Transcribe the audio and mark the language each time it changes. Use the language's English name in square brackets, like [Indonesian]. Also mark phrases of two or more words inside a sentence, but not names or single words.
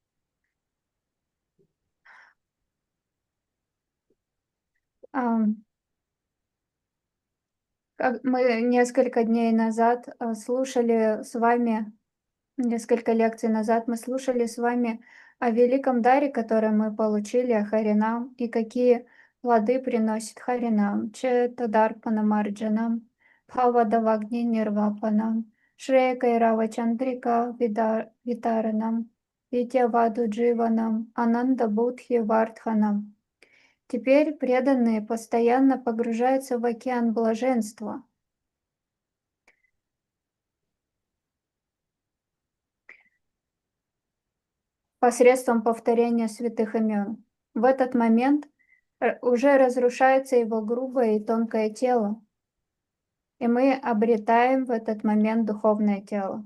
[Russian] Как мы несколько дней назад слушали с вами, несколько лекций назад мы слушали с вами о великом даре, который мы получили, о Харинам, и какие плоды приносит Харинам. [Sanskrit] चेतोदर्पणमार्जनं, भवदावाग्नि निर्वापणं, श्रेयःकैरव चन्द्रिका वितरणं, विद्यावधू जीवनं, आनन्दाम्बुधि वर्धनं. [Russian] Теперь преданные постоянно погружаются в океан блаженства. Посредством повторения святых имен. В этот момент уже разрушается его грубое и тонкое тело, и мы обретаем в этот момент духовное тело.